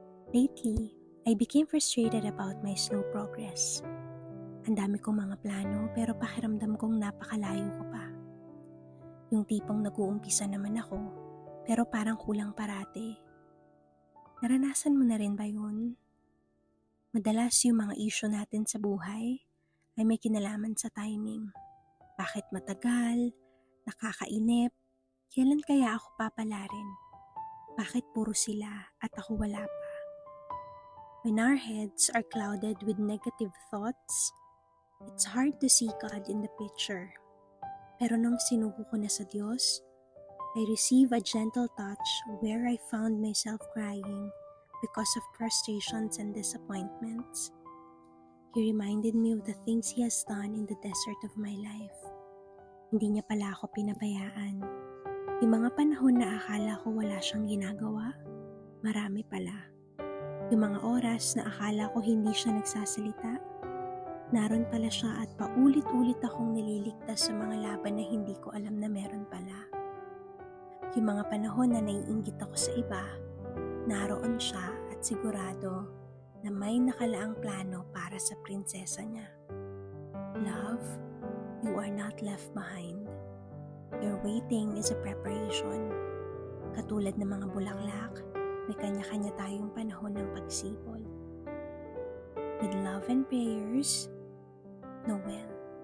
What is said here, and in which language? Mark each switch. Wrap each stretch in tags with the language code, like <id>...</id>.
<en>Lately, I became frustrated about my slow progress.</en> <tl>Ang dami kong mga plano pero pakiramdam kong napakalayo ko pa. Yung tipong nag-uumpisa naman ako pero parang kulang parati. Naranasan mo na rin ba yun? Madalas yung mga issue natin sa buhay ay may kinalaman sa timing. Bakit matagal? Nakakainip? Kailan kaya ako papalarin? Bakit puro sila at ako wala pa?</tl> <en>When our heads are clouded with negative thoughts, it's hard to see God in the picture.</en> <tl>Pero nung sinuko ko na sa Diyos,</tl> <en>I received a gentle touch where I found myself crying because of frustrations and disappointments. He reminded me of the things He has done in the desert of my life.</en> <tl>Hindi niya pala ako pinabayaan. Yung mga panahon na akala ko wala siyang ginagawa, marami pala. Yung mga oras na akala ko hindi siya nagsasalita, naroon pala siya at paulit-ulit akong nililigtas sa mga laban na hindi ko alam na meron pala. Yung mga panahon na naiinggit ako sa iba, naroon siya at sigurado na may nakalaang plano para sa prinsesa niya.</tl> <en>Love, you are not left behind. Your waiting is a preparation.</en> <tl>Katulad ng mga bulaklak, may kanya-kanya tayong panahon ng pagsipol.</tl> <en>With love and prayers,</en> <tl>Noel.</tl>